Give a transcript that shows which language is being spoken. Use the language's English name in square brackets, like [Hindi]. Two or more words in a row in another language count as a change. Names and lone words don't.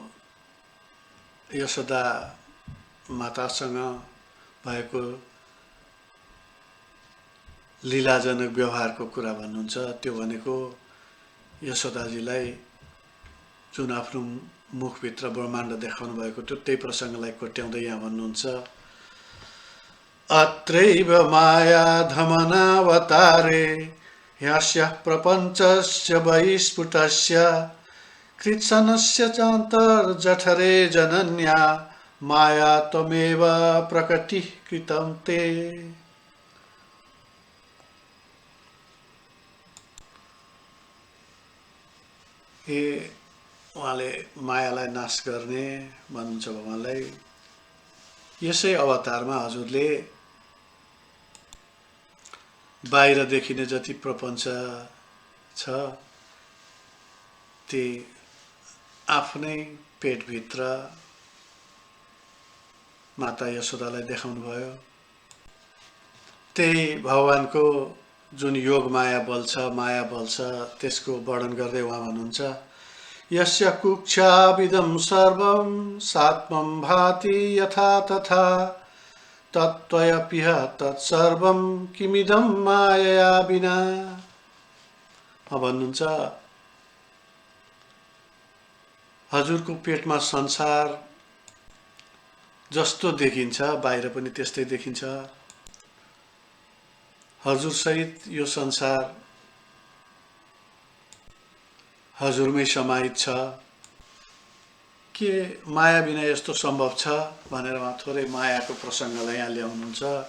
[Nepali] यशोदा मातासँग भएको लीलाजनक व्यवहारको कुरा भन्नुहुन्छ त्यो भनेको यशोदाजीलाई जुन आफ्नो मुखभित्र ब्रह्माण्ड देखाउनु भएको थियो त्यही प्रसङ्गलाई कोट्याउँदै यहाँ भन्नुहुन्छ [Sanskrit] अत्रैव माया धमनावतारे ह्यस्य प्रपञ्चस्य बहिस्फुटस्य कृत्सनस्य चान्तर्जठरे जनन्या माया त्वमेव प्रकटीकृतं ते [Nepali] उहाँले मायालाई नाश गर्ने भन्नुहुन्छ भगवानलाई यसै अवतारमा हजुरले बाहिर देखिने जति प्रपञ्च छ ती आफ्नै पेटभित्र माता यशोदालाई देखाउनु भयो त्यही भगवानको जुन योग माया बल छ त्यसको वर्णन गर्दै उहाँ भन्नुहुन्छ [Sanskrit] यस्य कुक्षाविदं सर्वं सात्मं भाति यथा तथा तत्त्वयपिह तत्सर्वं किमिदं मायया विना [Nepali] भन्नुहुन्छ हजुरको पेटमा संसार जस्तो देखिन्छ बाहिर पनि त्यस्तै देखिन्छ हजुर सहित यो संसार हजुरमै समाहित छ के माया बिना यस्तो सम्भव छ भनेर उहाँ थोरै मायाको प्रसङ्गलाई यहाँ ल्याउनुहुन्छ